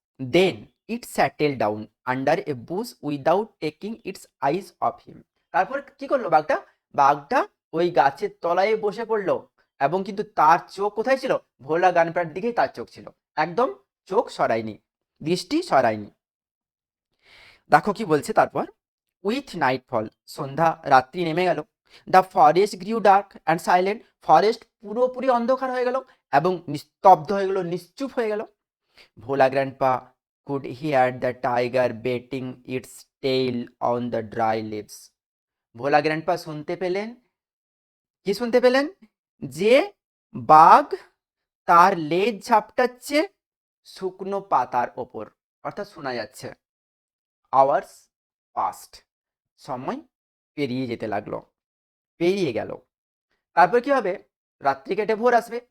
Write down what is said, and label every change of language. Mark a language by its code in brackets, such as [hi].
[en] Then it settled down under a bush without taking its eyes off him. [bn] তারপর কি করলো বাঘটা? বাঘটা ওই গাছের তলায় বসে পড়লো, এবং কিন্তু তার চোখ কোথায় ছিল? ভোলা গানপার দিকেই তার চোখ ছিল, একদম চোখ সরায়নি, দৃষ্টি সরায়নি। দেখো কি বলছে তারপর, [en] with nightfall, [bn] সন্ধ্যা রাত্রি নেমে গেল, [en] the forest grew dark and silent, [bn] forest পুরোপুরি অন্ধকার হয়ে গেল এবং নিস্তব্ধ হয়ে গেল, নিশ্চুপ হয়ে গেল। [en] Bhola grandpa could hear the tiger beating its tail on the dry leaves. [bn] Bhola grandpa শুনতে পেলেন, কি শুনতে পেলেন? যে বাঘ তার লেজ ঝাপটাচ্ছে শুকনো পাতার ওপর, অর্থাৎ শোনা যাচ্ছে। [en] hours past, [bn] সময় পেরিয়ে যেতে লাগলো, পেরিয়ে গেল। তারপর কি হবে? রাত্রি কেটে ভোর আসবে।